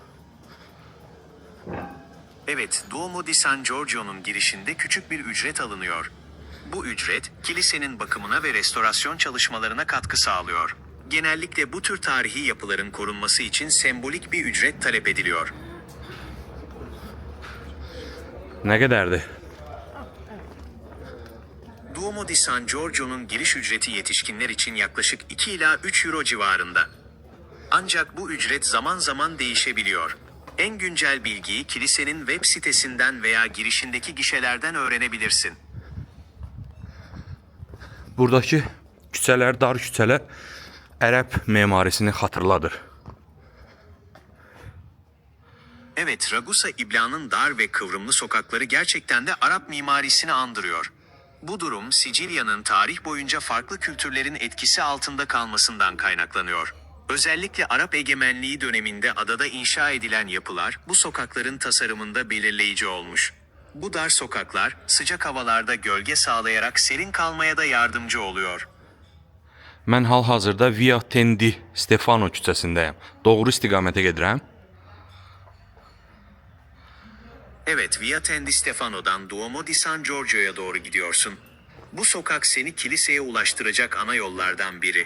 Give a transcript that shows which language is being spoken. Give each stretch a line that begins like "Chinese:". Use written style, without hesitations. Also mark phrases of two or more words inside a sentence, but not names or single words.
Turkish: Evet, Duomo di San Giorgio'nun girişinde küçük bir ücret alınıyor. Bu ücret, kilisenin bakımına ve restorasyon çalışmalarına katkı sağlıyor. Genellikle bu tür tarihi yapıların korunması için sembolik bir ücret talep ediliyor.
Azerbaijani: Nə qədərdir?
Turkish: Duomo di San Giorgio'nun giriş ücreti yetişkinler için yaklaşık 2 ila 3 euro civarında. Ancak bu ücret zaman zaman değişebiliyor. En güncel bilgiyi kilisenin web sitesinden veya girişindeki gişelerden öğrenebilirsin.
Azerbaijani: Buradakı küçələr, dar küçələr Ərəb memarisini xatırladır.
Turkish: Evet, Ragusa İbla'nın dar ve kıvrımlı sokakları gerçekten de Arap mimarisini andırıyor. Bu durum Sicilya'nın tarih boyunca farklı kültürlerin etkisi altında kalmasından kaynaklanıyor. Özellikle Arap egemenliği döneminde adada inşa edilen yapılar bu sokakların tasarımında belirleyici olmuş. Bu dar sokaklar sıcak havalarda gölge sağlayarak serin kalmaya da yardımcı oluyor.
Azerbaijani: Mən hal-hazırda Via Tendi Stefano küçəsindəyəm. Doğru istiqamətə gedirəm.
Turkish: Evet, Via Tendi Stefano'dan Duomo di San Giorgio'ya doğru gidiyorsun. Bu sokak seni kiliseye ulaştıracak ana yollardan biri.